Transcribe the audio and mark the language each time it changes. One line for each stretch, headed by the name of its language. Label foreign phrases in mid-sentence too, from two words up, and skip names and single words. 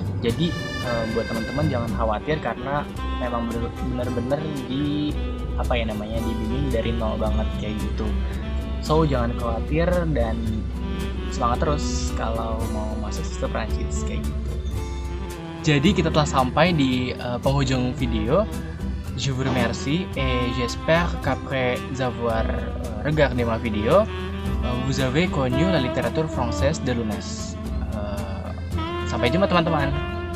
Indonesian: Jadi buat teman-teman jangan khawatir, karena memang benar-benar dibimbing dari nol banget kayak gitu. So jangan khawatir dan semangat terus kalau mau masuk sastra Prancis kayak gitu. Jadi kita telah sampai di penghujung video.
French: Je vous remercie et j'espère qu'après avoir regardé ma vidéo, vous avez connu la littérature française de Lounès.
Indonesian: Sampai jumpa teman-teman.